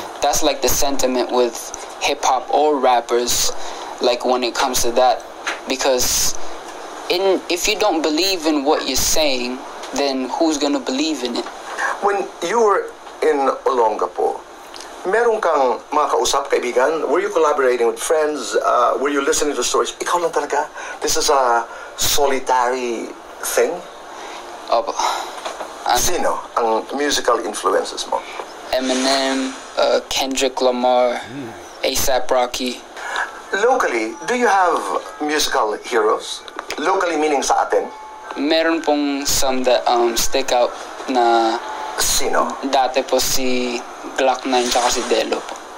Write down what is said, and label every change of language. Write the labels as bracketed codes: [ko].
[en] That's like the sentiment with hip hop or rappers, like when it comes to that, because if you don't believe in what you're saying, then who's gonna believe in it? When you were in [tl] Olongapo, meron kang mga kausap, kaibigan? [en] Were you collaborating with friends? Were you listening to stories? [tl] Ikaw lang talaga? [en] This is a solitary thing? [tl] Opo. Sino ang [en] musical influences [tl] mo? [en] Eminem, Kendrick Lamar, A$AP Rocky. Locally, do you have musical heroes? Locally meaning [tl] sa atin? Meron pong [en] some that stick out na [tl] Sino? dati po si Glock 9 tsaka si Delo po.